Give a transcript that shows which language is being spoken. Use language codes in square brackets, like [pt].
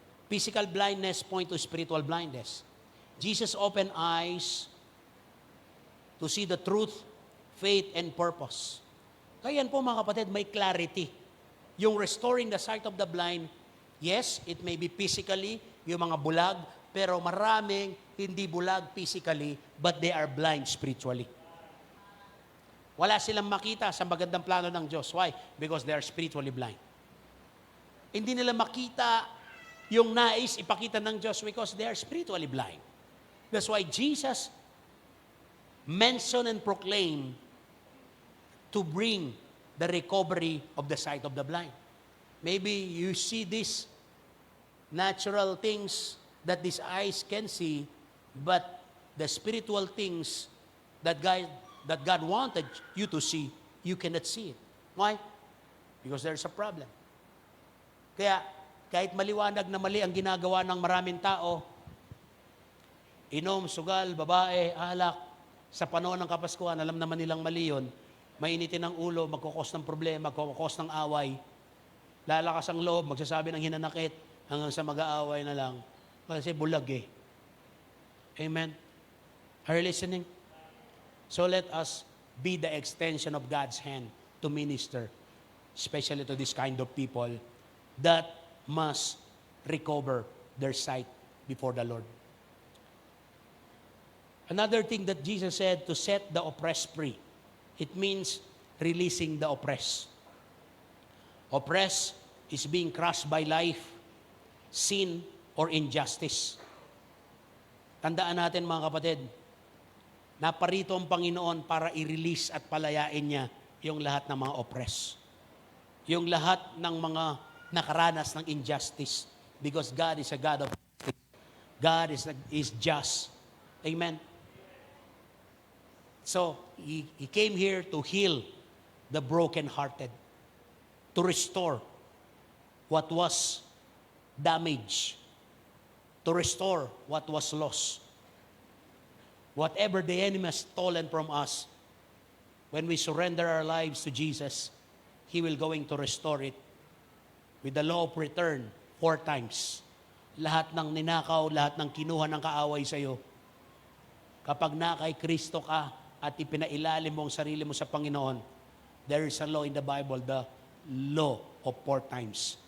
[en] Physical blindness point to spiritual blindness. Jesus opened eyes to see the truth, faith, and purpose. [tl] Kaya yan po mga kapatid, may clarity. [en] Yung restoring the sight of the blind, yes, it may be physically, [tl] yung mga bulag, pero maraming hindi bulag [en] physically, but they are blind spiritually. [tl] Wala silang makita sa magandang plano ng Diyos. [en] Why? Because they are spiritually blind. [tl] Hindi nila makita yung nais ipakita ng Diyos [en] because they are spiritually blind. That's why Jesus mentioned and proclaimed to bring the recovery of the sight of the blind. Maybe you see these natural things that these eyes can see, but the spiritual things that God wanted you to see, you cannot see it. Why? Because there's a problem. [tl] Kaya, kahit maliwanag na mali ang ginagawa ng maraming tao, inom, sugal, babae, alak, sa panahon ng Kapaskuhan, alam naman nilang mali yun, mainitin ang ulo, magkukos ng problema, magkukos ng away, lalakas ang loob, magsasabi ng hinanakit, hanggang sa mag-aaway na lang, kasi bulag eh. [en] Amen? Are you listening? So let us be the extension of God's hand to minister, especially to this kind of people that must recover their sight before the Lord. Another thing that Jesus said, to set the oppressed free. It means releasing the oppressed. Oppressed is being crushed by life, sin, or injustice. [tl] Tandaan natin mga kapatid, naparito ang Panginoon para i-release at palayain niya yung lahat ng mga oppressed. Yung lahat ng mga nakaranas ng injustice. [en] Because God is a God of justice. God is just. Amen? So, He came here to heal the brokenhearted, to restore what was damaged, to restore what was lost. Whatever the enemy has stolen from us, when we surrender our lives to Jesus, He will going to restore it with the law of return 4 times. [tl] Lahat ng ninakaw, lahat ng kinuha ng kaaway sa iyo, kapag na kay Kristo ka at ipinailalim mo ang sarili mo sa Panginoon, [en] there is a law in the Bible, the law of 4 times.